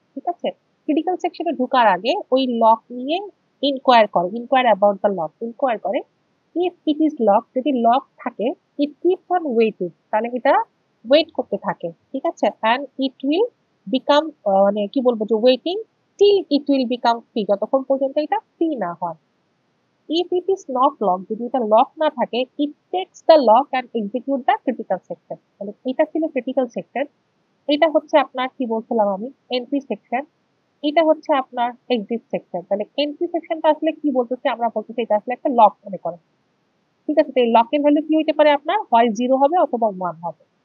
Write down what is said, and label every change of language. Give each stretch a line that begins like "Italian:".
Bangla: ঠিক আছে, ক্রিটিক্যাল সেকশনে ঢোকার আগে ওই লক নিয়ে
English: inquire about the lock,
Bangla: inquire করে।
English: if it is lock,
Bangla: যদি লক থাকে,
English: it keeps on waiting,
Bangla: তাহলে এটা ওয়েট করতে থাকে। ঠিক আছে, অ্যান্ড ইট উইল বিকাম, মানে কি বলবো যে
English: waiting till it will become free,
Bangla: যতক্ষণ পর্যন্ত এটা ফ্রি না হয়।
English: if it is not locked,
Bangla: যদি এটা লক না থাকে,
English: it takes the lock and execute the critical section।
Bangla: তাহলে এটা ছিল ক্রিটিক্যাল সেকশন, এটা হচ্ছে আপনার কি বলছিলাম আমি এন্ট্রি সেকশন, এটা হচ্ছে আপনার এক্সিট সেকশন। তাহলে এন্ট্রি সেকশনটা আসলে কি বলতেছে, আমরা বলতেছি এটা আসলে একটা লক মনে করেন। ঠিক আছে, তো এই লকের ভ্যালু কি হইতে পারে আপনার, হয় 0 হবে অথবা 1 হবে।